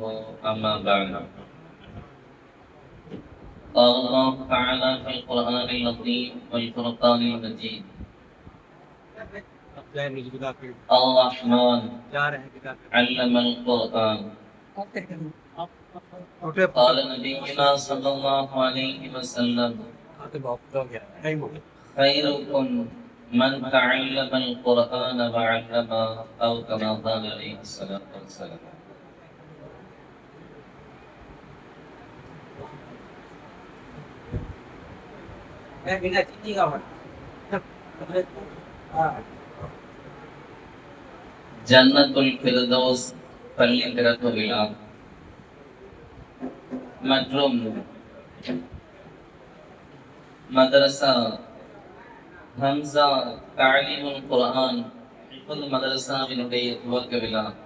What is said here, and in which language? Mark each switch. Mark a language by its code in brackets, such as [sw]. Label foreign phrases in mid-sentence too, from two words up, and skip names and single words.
[ar] أما بعد، قال الله تعالى في القرآن العظيم والفرقان المجيد: الرحمن علم القرآن. قال نبينا صلى الله عليه وسلم: خيركم من تعلم القرآن وعلمه، أو كما قال عليه الصلاة والسلام. [ta] ஜன்னத்துல் ஃபிர்தௌஸ் பள்ளி திறப்பு விழா மற்றும் மதரசா ஹம்சா தஅலீமுல் குர்ஆன் மதரசாவினுடைய துவக்க விழா.